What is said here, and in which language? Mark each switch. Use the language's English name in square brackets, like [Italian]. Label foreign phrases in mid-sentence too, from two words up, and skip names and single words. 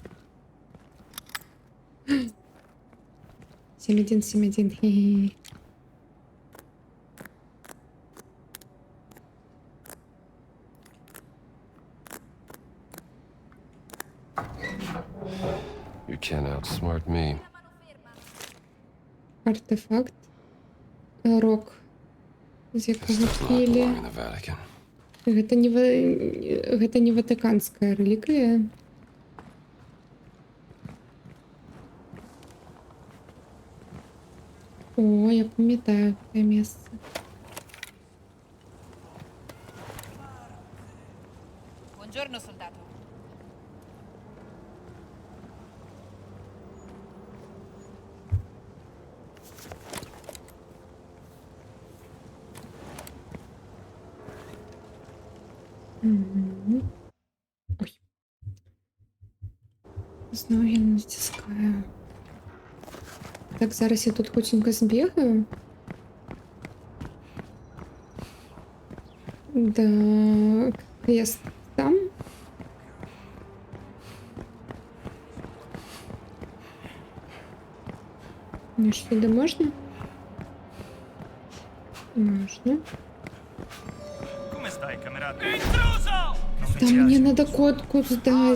[English] 7171. Хе-хе. You can't outsmart me. [Belarusian] Артефакт. Рок. З [English] This [Belarusian] якого [English] does not [Belarusian] пілі. [English] belong in the Vatican. [Belarusian] Гэта не ватыканская рэліквія. О, я памятаю гэтае месца. [Italian] Buongiorno, soldato. Мгм. [Ukrainian] Ой. Знову я натискаю. [Belarusian] Так, зараз я тут хотенько збігаю. [Russian] Да, квест там. [Ukrainian] Ну, сюди можна? Можна. [Italian] Come stai, camerato? [Russian] Да мне надо кодку сдать.